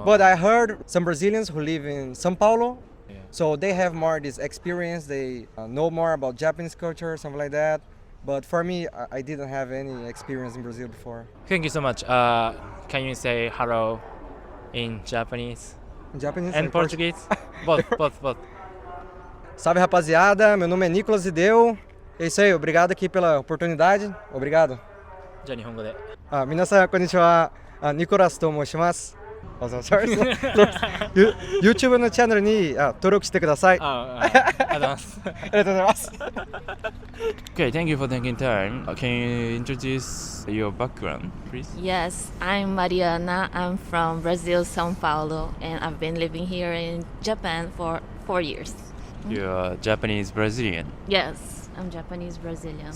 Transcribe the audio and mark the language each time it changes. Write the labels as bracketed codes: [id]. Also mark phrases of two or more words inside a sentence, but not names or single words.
[en] But I heard some Brazilians who live in São Paulo, so they have more this experience. They know more about Japanese culture, something like that. But for me, I didn't have any experience in Brazil before. Thank you so much. Can you say hello in Japanese In Japanese and Portuguese? both. [pt] Salve, rapaziada. Meu nome é Nicolas Ideu. É isso aí. Obrigado aqui pela oportunidade. Obrigado. [ja] じゃあ日本語で。皆さんこんにちは。ニコラスと申します。YouTube のチャンネルに登録してください。ありがとうございます。ありがとうございます。 [en] Okay, thank you for taking time. Can you introduce your background, please? Yes, I'm Mariana. I'm from Brazil, São Paulo, and I've been living here in Japan for 4 years. You're Japanese Brazilian. Yes, I'm Japanese Brazilian.